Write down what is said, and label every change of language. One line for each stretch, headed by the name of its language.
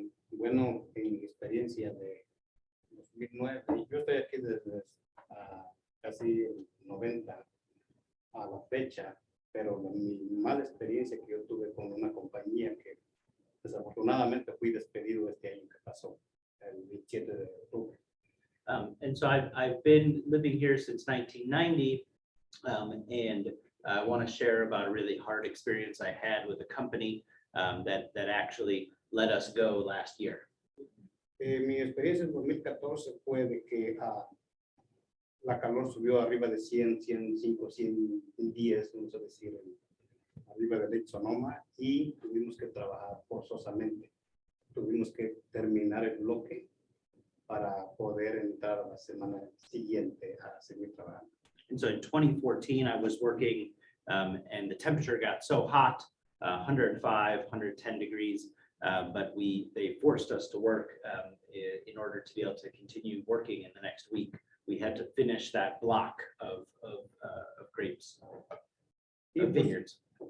Spanish: Bueno, en mi experiencia de 2009, yo estoy aquí desde casi el 90 a la fecha, pero mi mala experiencia que yo tuve con una compañía que desafortunadamente fui despedido este año que pasó, el 27 de octubre.
English: And so I've been living here since 1990, and I want to share about a really hard experience I had with a company that actually let us go last year.
Spanish: Mi experiencia en 2014 fue de que la calor subió arriba de 100, 105, 110, vamos a decir, arriba del Lake Sonoma, y tuvimos que trabajar forzosamente. Tuvimos que terminar el bloque para poder entrar a la semana siguiente a seguir trabajando.
English: And so in 2014, I was working and the temperature got so hot, 105, 110 degrees, but they forced us to work in order to be able to continue working in the next week. We had to finish that block of grapes, of vineyards.